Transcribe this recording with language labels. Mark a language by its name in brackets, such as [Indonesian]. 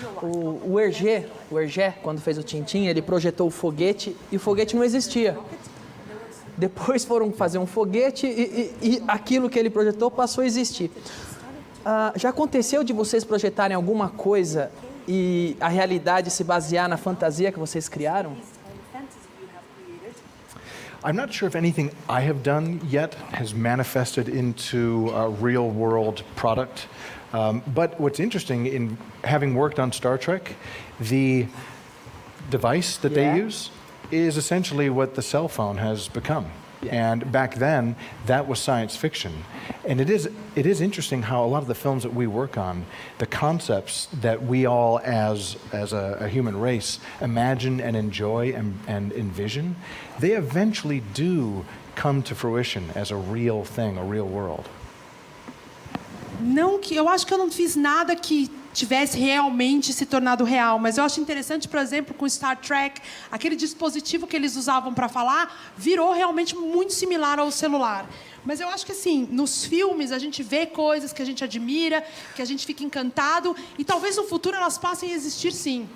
[Portuguese] O Hergé, quando fez o Tintin, ele projetou o foguete e o foguete não existia. Depois foram fazer um foguete e aquilo que ele projetou passou a existir. Já aconteceu de vocês projetarem alguma coisa e a realidade se basear na fantasia que vocês criaram? [English] I'm not sure if anything I have done yet has manifested into a real world product. But what's interesting in having worked on Star Trek, the device that they use is essentially what the cell phone has become. And back then, that was science fiction. And it is interesting how a lot of the films that we work on, the concepts that we all as a human race imagine and enjoy and envision, they eventually do come to fruition as a real thing, a real world. [Portuguese] Não que eu acho que eu não fiz nada que tivesse realmente se tornado real, mas eu acho interessante, por exemplo, com Star Trek, aquele dispositivo que eles usavam para falar virou realmente muito similar ao celular. Mas eu acho que assim, nos filmes a gente vê coisas que a gente admira, que a gente fica encantado e talvez no futuro elas passem a existir sim.